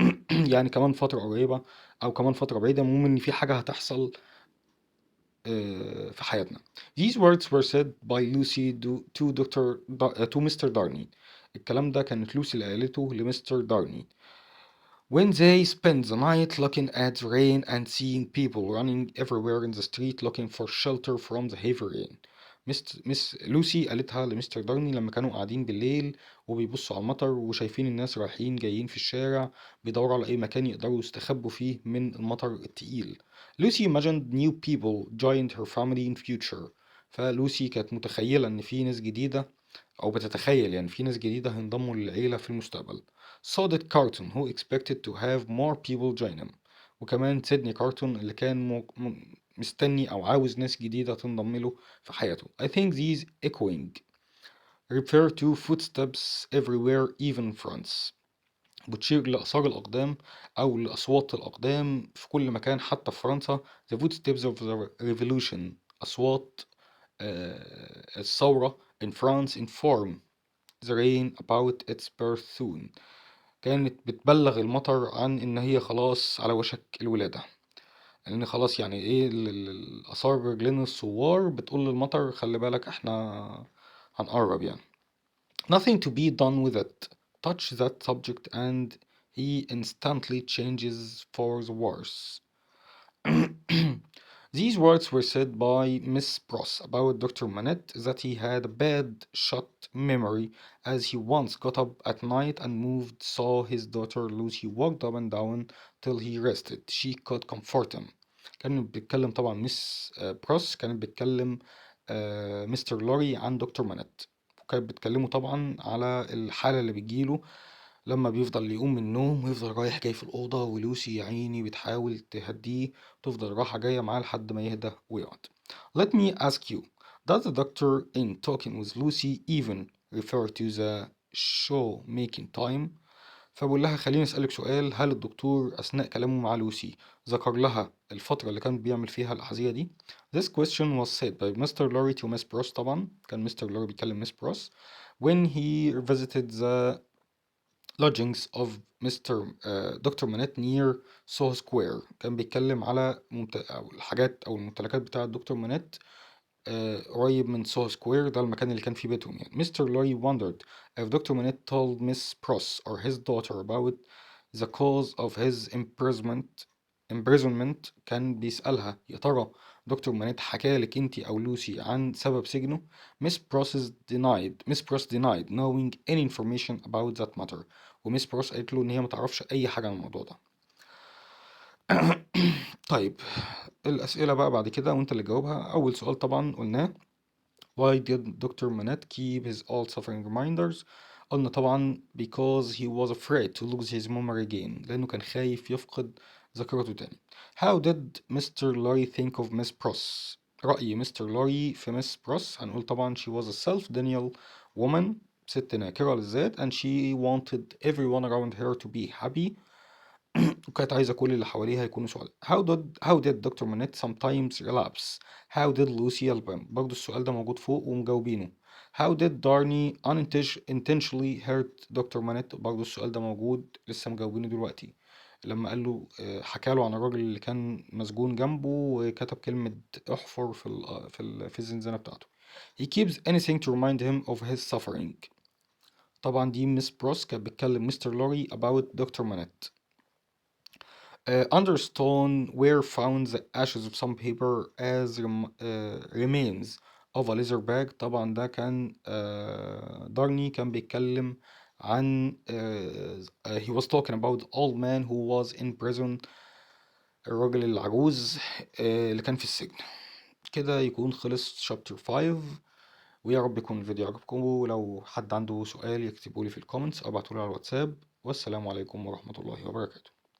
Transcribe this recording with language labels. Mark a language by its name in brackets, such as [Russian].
[Arabic] يعني كمان فترة قريبة أو كمان فترة بعيدة، المهم إن في حاجة هتحصل في حياتنا. [English] These words were said by Lucy to Mr. [Arabic] Darney. الكلام ده كانت لوسي اللي قالته لمستر دارني. [English] When they spent the night looking at the rain and seeing people running everywhere in the street looking for shelter from the heavy rain. [Arabic] مس لوسي قالتها لمستر دارني لما كانوا قاعدين بالليل وبيبصوا على المطر وشايفين الناس رايحين جايين في الشارع بيدوروا على أي مكان يقدروا يستخبوا فيه من المطر التقيل. [English] Lucy imagined new people joined her family in future. [Arabic] فلوسي كانت متخيلة إن في ناس جديدة، أو بتتخيل يعني في ناس جديدة هينضموا للعيلة في المستقبل. [English] So did Carton who expected to have more people join him. [Arabic] وكمان سيدني كارتون اللي كان مستني أو عاوز ناس جديدة تنضم له في حياته. [English] I think these echoing refer to footsteps everywhere even France. [Arabic] بتشير لآثار الأقدام أو لأصوات الأقدام في كل مكان حتى في فرنسا. [English] The footsteps of the revolution، [Arabic] أصوات الثورة [English] in France inform the rain about its birth soon. [Arabic] كانت بتبلغ المطر عن إن هي خلاص على وشك الولادة، لأن خلاص يعني إيه الآثار رجلين الثوار بتقول للمطر خلي بالك إحنا هنقرب يعني. [English] Nothing to be done with it. Touch that subject and he instantly changes for the worse. These words were said by Miss Pross about Dr. Manette that he had a bad shot memory as he once got up at night and moved, saw his daughter Lucy walked up and down till he rested. She could comfort him. [Arabic] كانت بتتكلم طبعا ميس بروس، كانت بتتكلم مستر لوري عن دكتور مانيت، وكانت بتكلمه طبعا على الحالة اللي بتجيله لما بيفضل يقوم من النوم ويفضل رايح جاي في الأوضة، ولوسي يا عيني بتحاول تهديه، تفضل رايحة جاية معاه لحد ما يهدى ويقعد. [English] Let me ask you, does the doctor in talking with Lucy even refer to the show making time؟ [Arabic] فبقول لها خليني أسألك سؤال، هل الدكتور أثناء كلامه مع لوسي ذكر لها الفترة اللي كان بيعمل فيها الأحذية دي؟ [English] This question was said by Mr. Lorry to Miss Pross. [Arabic] طبعا كان مستر لوري بيكلم [English] Miss Pross when he visited the lodgings of Mr. Doctor Manette near Soho Square. [Arabic] كان بيتكلم على أو الحاجات أو الممتلكات بتاعة دكتور مانيت قريب من سوهو سكوير، ده المكان اللي كان فيه بيتهم يعني. [English] Mr. Lorry wondered if Dr. Manette told Miss Pross or his daughter about the cause of his imprisonment. [Arabic] كان بيسألها يا ترى دكتور مانيت حكى لك انتي او لوسي عن سبب سجنه. [English] Miss Pross denied knowing any information about that matter. [Arabic] وميس بروس قالت له ان هي ما تعرفش اي حاجة عن الموضوع ده. طيب الأسئلة بقى بعد كده وانت اللي جاوبها. أول سؤال طبعا قلناه [English] why did Dr. Manette keep his all suffering reminders؟ [Arabic] قلنا طبعا [English] because he was afraid to lose his memory again، [Arabic] لأنه كان خايف يفقد ذاكرته تاني. [English] How did Mr. Lorry think of Miss Pross؟ [Arabic] رأي مستر لوري في مس بروس هنقول طبعا [English] she was a self-denial woman، [Arabic] ست ناكرة للذات [English] and she wanted everyone around her to be happy، [Arabic] وكانت عايزة كل اللي حواليها يكونوا سعداء. [English] How did Dr. Manette sometimes relapse؟ How did Lucy help him؟ [Arabic] برضه السؤال ده موجود فوق ومجاوبينه. [English] How did Darney unintentionally hurt Dr. [Arabic] Manette؟ برضه السؤال ده موجود لسه مجاوبينه دلوقتي، لما قال له حكى له عن الراجل اللي كان مسجون جنبه وكتب كلمة احفر في الزنزانة بتاعته. [English] He keeps anything to remind him of his suffering. [Arabic] طبعا دي مس بروس كانت بتكلم مستر لوري [English] about Dr. Manette. Under stone were found the ashes of some paper as remains of a leather bag. [Arabic] طبعا ده كان دارني كان بيتكلم عن [English] he was talking about the old man who was in prison، [Arabic] الراجل العجوز اللي كان في السجن. كده يكون خلص شابتر 5. ويا رب يكون الفيديو عجبكم، ولو حد عنده سؤال يكتبولي في الكومنتس أو ابعتولي على الواتساب. والسلام عليكم ورحمة الله وبركاته.